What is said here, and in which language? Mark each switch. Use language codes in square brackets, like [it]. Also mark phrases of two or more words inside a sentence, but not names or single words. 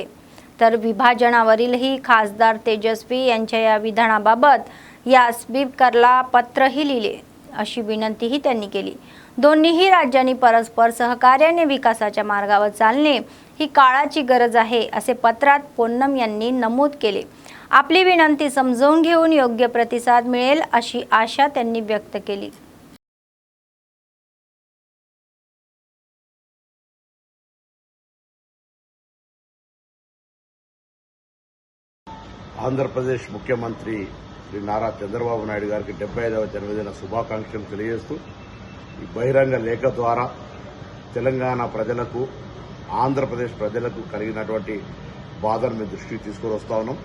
[mr] तर विभाजनावरीलही खासदार तेजस्वी यांच्या या विधानाबाबत या स्पीकरला पत्रही लिहिले अशी विनंतीही त्यांनी केली. दोन्हीही राज्यांनी परस्पर सहकार्याने विकासाच्या मार्गावर चालणे ही काळाची गरज आहे असे पत्रात पोन्नम यांनी नमूद केले. आपली विनंती समजून घेऊन योग्य प्रतिसाद मिळेल अशी आशा त्यांनी व्यक्त केली. [te] ఆంధ్రప్రదేశ్ ముఖ్యమంత్రి శ్రీ నారా చంద్రబాబు నాయుడు గారికి 75వ జన్మదిన శుభాకాంక్షలు తెలియజేస్తూ ఈ బహిరంగ లేఖ ద్వారా తెలంగాణ ప్రజలకు ఆంధ్రప్రదేశ్ ప్రజలకు కలిగినటువంటి బాధను మీ దృష్టికి తీసుకుని వస్తా ఉన్నాం.